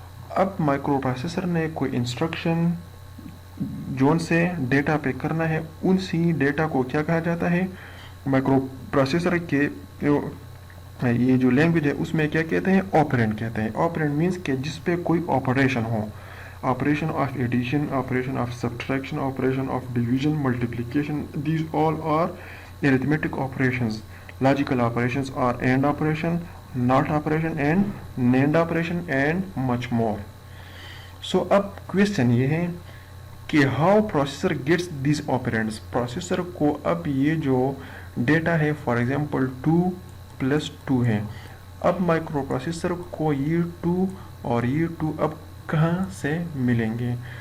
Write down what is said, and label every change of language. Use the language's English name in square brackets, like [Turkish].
[Urdu] اب micro processor نے کوئی انسٹرکشن جون سے ڈیٹا پہ کرنا ہے, اسی ڈیٹا کو کیا کہا جاتا ہے, مائکرو پروسیسر کے یہ جو لینگویج ہے اس میں کیا کہتے ہیں, آپرینڈ کہتے ہیں. آپرینڈ مینس کہ جس پہ کوئی operation ہو, operation of addition, operation of subtraction, operation of division, multiplication, [English] These all are arithmetic operations. Logical operations are AND operation, NOT operation and NAND operation and much more. So [Urdu] اب [English] question [Urdu] یہ ہے کہ [English] how processor gets these operands. [Urdu] Processor کو اب یہ جو data ہے for example 2+2 ہے, اب مائکرو پروسیسر کو یہ 2 اور یہ 2 اب کہاں سے ملیں گے.